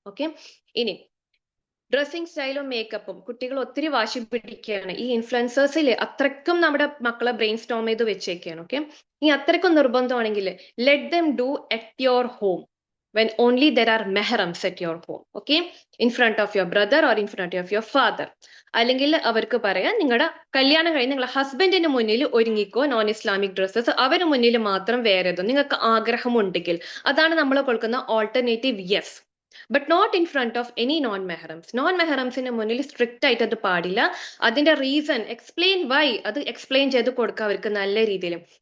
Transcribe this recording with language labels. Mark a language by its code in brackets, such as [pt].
[ml] Okay, ഇനി dressing സ്റ്റൈലും മേക്കപ്പും കുട്ടികൾ ഒത്തിരി വാശി പിടിക്കുകയാണ്. ഈ ഇൻഫ്ലുവൻസേഴ്സിൽ അത്രയ്ക്കും നമ്മുടെ മക്കളെ ബ്രെയിൻ സ്റ്റോം ചെയ്ത് വെച്ചേക്കാണ്. ഓക്കെ, ഈ അത്രയ്ക്കും നിർബന്ധമാണെങ്കിൽ let them do at your home [en] when only there are mehrams at your home. Okay, in front of your brother or in front of your father. [ml] അല്ലെങ്കിൽ അവർക്ക് പറയാം, നിങ്ങളുടെ കല്യാണം കഴിഞ്ഞ് നിങ്ങളുടെ ഹസ്ബൻഡിന് മുന്നിൽ ഒരുങ്ങിക്കോ നോൺ ഇസ്ലാമിക് ഡ്രസ്സസ്, അവന് മുന്നിൽ മാത്രം വേറെതോ നിങ്ങൾക്ക് ആഗ്രഹമുണ്ടെങ്കിൽ. അതാണ് നമ്മൾ കൊടുക്കുന്ന alternative. Yes, but not in front of any non മെഹറംസ്. Non മെഹറംസിന് മുന്നിൽ സ്ട്രിക്റ്റ് ആയിട്ട് അത് പാടില്ല. അതിന്റെ റീസൺ എക്സ്പ്ലെയിൻ വൈ, അത് എക്സ്പ്ലെയിൻ ചെയ്ത് കൊടുക്കുക അവർക്ക് നല്ല രീതിയിൽ.